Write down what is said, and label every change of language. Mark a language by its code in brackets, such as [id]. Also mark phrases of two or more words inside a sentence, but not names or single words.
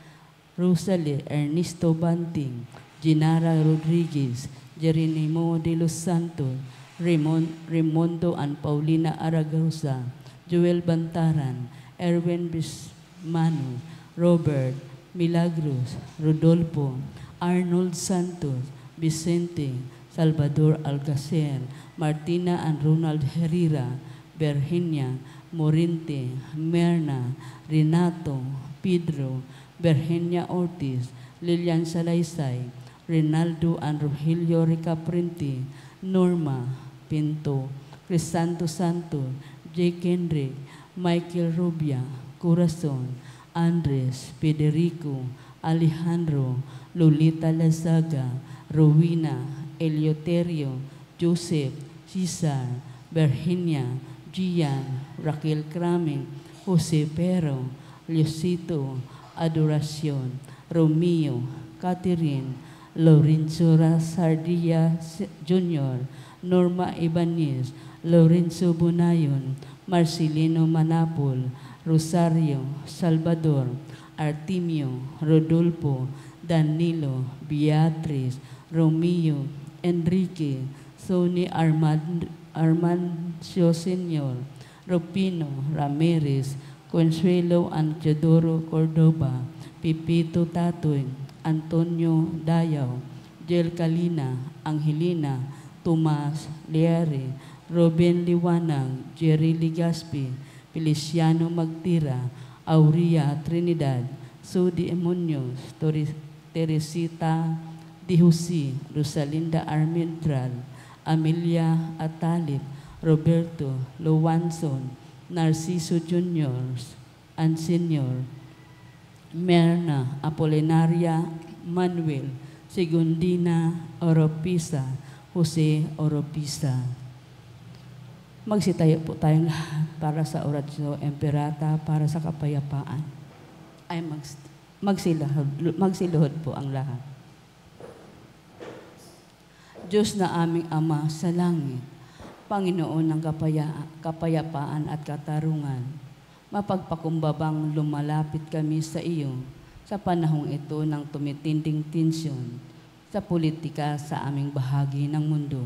[tl] Ernesto Banting, Ginara Rodriguez, Jeronimo de los Santos, Raimondo and Paulina Aragosa, Joel Bantaran, Erwin Bismano, Robert, Milagros, Rodolfo, Arnold Santos, Vicente, Salvador Alcacer, Martina and Ronald Herrera, Virginia, Morinte, Merna, Renato, Pedro, Virginia Ortiz, Lilian Salaysay, Rinaldo and Rogelio Ricaprente, Norma, Pinto, Crisanto Santos, Jake Henry, Michael Rubia, Corazon, Andres, Federico, Alejandro, Lolita Lazaga, Rowena, Eleuterio, Joseph, Cesar, Virginia, Gian, Raquel Craming, Jose Pero, Leosito, Adoracion, Romeo, Catherine, Lorenzo Sardia Jr., Norma Ibanez, Lorenzo Bunayon, Marcelino Manapol, Rosario, Salvador, Artemio, Rodolfo, Danilo, Beatriz, Romeo, Enrique, Sonny Armancio Sr., Rupino, Ramirez, Consuelo and Teodoro Cordova, Pipito Tatoy, Antonio Dayaw, Jel Calina, Angelina, Tomas Leare, Robin Liwanag, Jerry Ligaspi, Feliciano Magtira, Aurea Trinidad, Sudi Emuñoz, Teresita Dihusi, Rosalinda Armendral, Amelia Atalip, Roberto Lowanson, Narciso Jr. and Senior, Merna Apolinaria Manuel, Segundina Oropisa, Jose Oropisa. Magsitayo po tayong lahat para sa Oratio Imperata para sa kapayapaan. Ay magsiluhod po ang lahat. Diyos na aming Ama sa langit, Panginoon ng kapayapaan at katarungan, mapagpakumbabang lumalapit kami sa iyo sa panahong ito ng tumitinding tensyon sa politika sa aming bahagi ng mundo.